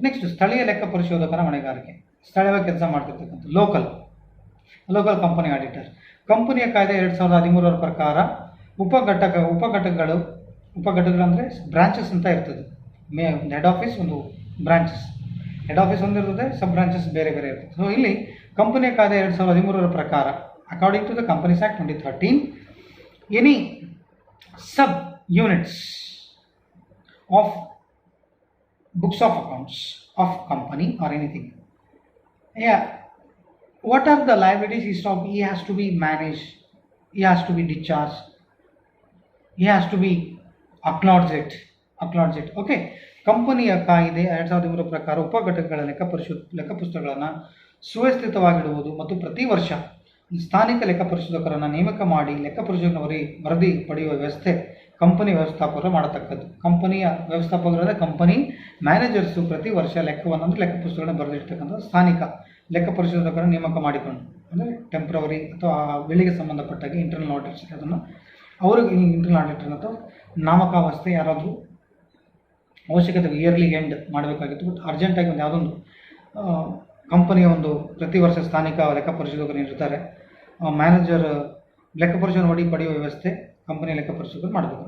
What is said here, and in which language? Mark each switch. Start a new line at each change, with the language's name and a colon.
Kannada: Next ಸ್ಥಳೀಯ ಲೆಕ್ಕ ಪರಿಶೋಧಕರ ಹೊಣೆಗಾರಿಕೆ. ಸ್ಥಳೀಯವಾಗಿ ಕೆಲಸ ಮಾಡ್ತಿರ್ತಕ್ಕಂಥ ಲೋಕಲ್ ಕಂಪನಿ ಆಡಿಟರ್. ಕಂಪನಿಯ ಕಾಯ್ದೆ 2013 ಪ್ರಕಾರ ಉಪಘಟಕಗಳು ಅಂದರೆ ಬ್ರಾಂಚಸ್ ಅಂತ ಇರ್ತದೆ. ಹೆಡ್ ಆಫೀಸ್ ಒಂದು ಬ್ರಾಂಚಸ್, ಹೆಡ್ ಆಫೀಸ್ ಒಂದಿರ್ತದೆ, ಸಬ್ ಬ್ರಾಂಚಸ್ ಬೇರೆ ಬೇರೆ ಇರ್ತದೆ. ಸೊ ಇಲ್ಲಿ ಕಂಪನಿಯ ಕಾಯ್ದೆ 2013 ಪ್ರಕಾರ
English: According to the companies act 2013, any sub units of books of accounts of company or anything, what are the liabilities he has to be managed, he has to be discharged, he has to be acknowledged.
Kannada: Okay, ಕಂಪನಿಯ ಕಾಯ್ದೆ 2013 ಪ್ರಕಾರ ಉಪಘಟಕಗಳ ಲೆಕ್ಕ ಪುಸ್ತಕಗಳನ್ನು ಸುವ್ಯವಸ್ಥಿತವಾಗಿಡುವುದು ಮತ್ತು ಪ್ರತಿ ವರ್ಷ ಸ್ಥಾನಿಕ ಲೆಕ್ಕ ಪರಿಶೋಧಕರನ್ನು ನೇಮಕ ಮಾಡಿ ಲೆಕ್ಕ ಪರಿಶೋಧನೆ ವರದಿ ಪಡೆಯುವ ವ್ಯವಸ್ಥೆ ಕಂಪನಿ ವ್ಯವಸ್ಥಾಪಕರು ಮಾಡತಕ್ಕದ್ದು. ಕಂಪನಿಯ ವ್ಯವಸ್ಥಾಪಕರಾದ ಕಂಪನಿ ಮ್ಯಾನೇಜರ್ಸು ಪ್ರತಿ ವರ್ಷ ಲೆಕ್ಕ ಪುಸ್ತಕಗಳನ್ನು ಬರೆದಿರ್ತಕ್ಕಂಥ ಸ್ಥಾನಿಕ ಲೆಕ್ಕ ಪರಿಶೋಧಕರನ್ನು ನೇಮಕ ಮಾಡಿಕೊಂಡು, ಅಂದರೆ ಟೆಂಪ್ರವರಿ ಅಥವಾ ವೇಳೆಗೆ ಸಂಬಂಧಪಟ್ಟಾಗಿ ಇಂಟರ್ನಲ್ ಆಡಿಟರ್ಸ್, ಅದನ್ನು ಅವ್ರಿಗೆ ಇಂಟರ್ನಲ್ ಆಡಿಟರ್ ಅಥವಾ ನಾಮಕಾವಸ್ಥೆ ಯಾರಾದರೂ ಅವಶ್ಯಕತೆ ಇಯರ್ಲಿ ಎಂಡ್ ಮಾಡಬೇಕಾಗಿತ್ತು, ಬಟ್ ಅರ್ಜೆಂಟಾಗಿ ಒಂದು ಯಾವುದೊಂದು ಕಂಪನಿಯ ಒಂದು ಪ್ರತಿ ವರ್ಷ ಸ್ಥಾನಿಕ ಲೆಕ್ಕ ಪರಿಶೋಧಕರು ಇರ್ತಾರೆ, ಮ್ಯಾನೇಜರ್ ಲೆಕ್ಕ ಪರಿಶೋಧನೆ ಪಡೆಯುವ ವ್ಯವಸ್ಥೆ ಕಂಪನಿಯ ಲೆಕ್ಕ ಪರಿಶೋಧಕರು ಮಾಡಬೇಕು.